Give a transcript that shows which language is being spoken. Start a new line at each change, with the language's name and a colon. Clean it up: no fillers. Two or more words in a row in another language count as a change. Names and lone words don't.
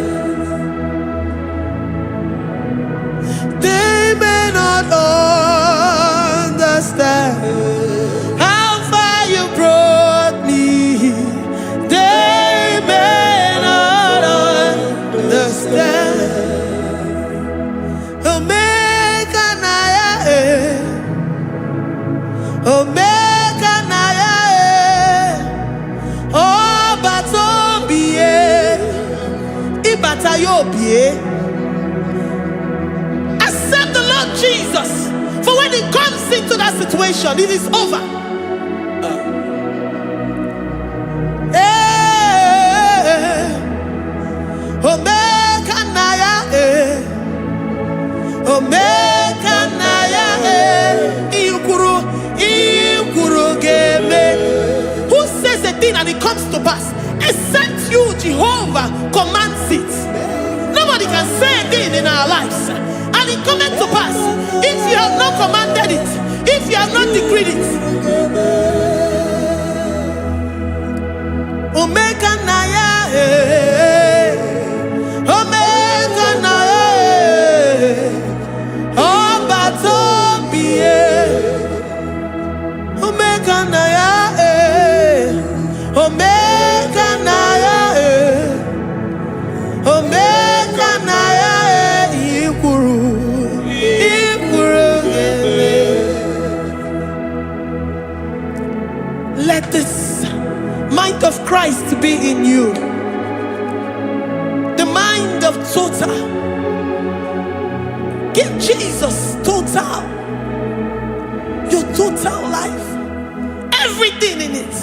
English: They may not understand how far you brought me. They may not understand.
Igbo: Omeka na ya, Omeka na ya, Obatombiye, Ibatayobie.
English: Accept the Lord Jesus, for when He comes into that situation, it is over.
Igbo: Omeka na ya, Omeka na ya, Ikuru geme.
English: Who says a thing and it comes to pass? Except you, Jehovah, commands it. Nobody can say a thing in our lives and it cometh to pass if you have not commanded it, if you have not decreed it.
Igbo: Omeka na ya, Omeka na ya, Obatombiye. Omeka na ya, Omeka na ya, Omeka na ya, Ikuru geme.
English: Let this mind of Christ be in you. The mind of total. Give Jesus total. Your total life. Everything in it.